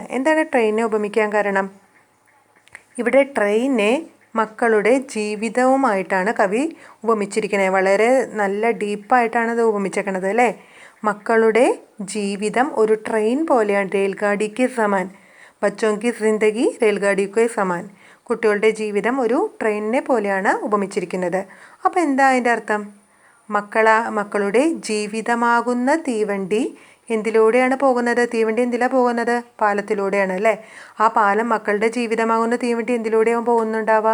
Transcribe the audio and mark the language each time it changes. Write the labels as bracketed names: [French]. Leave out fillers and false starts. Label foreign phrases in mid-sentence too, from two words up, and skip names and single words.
[Malayalam] എന്താണ് ട്രെയിനെ ഉപമിക്കാൻ കാരണം? ഇവിടെ ട്രെയിനെ മക്കളുടെ ജീവിതവുമായിട്ടാണ് കവി ഉപമിച്ചിരിക്കുന്നത്. വളരെ നല്ല ഡീപ്പായിട്ടാണ് അത് ഉപമിച്ചേക്കണത് അല്ലേ? മക്കളുടെ ജീവിതം ഒരു ട്രെയിൻ പോലെയാണ്. [Hindi] रेलगाड़ी के समान. ബച്ചോं की जिंदगी रेलगाड़ी के समान. [Malayalam] കുട്ടികളുടെ ജീവിതം ഒരു ട്രെയിനിനെ പോലെയാണ് ഉപമിച്ചിരിക്കുന്നത്. അപ്പോൾ എന്താ അതിൻ്റെ അർത്ഥം? മക്കളുടെ ജീവിതമാകുന്ന തീവണ്ടി എന്തിലൂടെയാണ് പോകുന്നത്? തീവണ്ടി എന്തിലാണ് പോകുന്നത്? പാലത്തിലൂടെയാണ് അല്ലേ? ആ പാലം മക്കളുടെ ജീവിതമാകുന്ന തീവണ്ടി എന്തിലൂടെയാണ് പോകുന്നുണ്ടാവുക?